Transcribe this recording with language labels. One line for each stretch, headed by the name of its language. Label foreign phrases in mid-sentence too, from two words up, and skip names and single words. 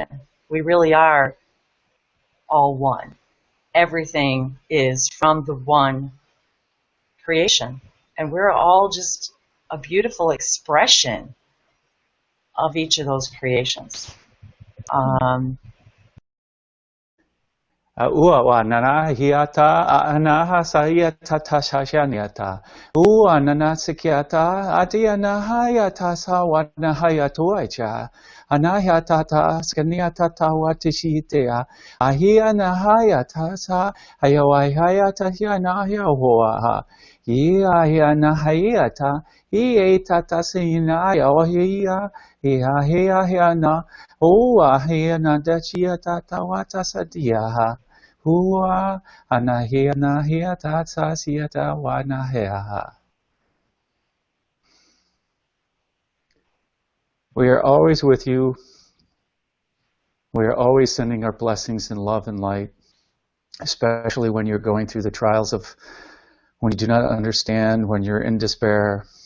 English: We really are all one. Everything is from the one creation. And we're all just a beautiful expression of each of those creations. Ua wa nana hiata anaha sayata tashashaniata. Ua nana sikiata adiana hayata sawana hayatuacha. Anahata ta skaniata tawatishitea. Ahiana hayata sa hayawai hayata hiana hiahoa. Ia hiana hayata. Ie tata sina yaohia. Ia hia hiana. Ua hiana dachia tatawata sadiaha. Hua anahia nahia tata siata wanahea. We are always with you. We are always sending our blessings and love and light, especially when you're going through the trials of when you do not understand, when you're in despair.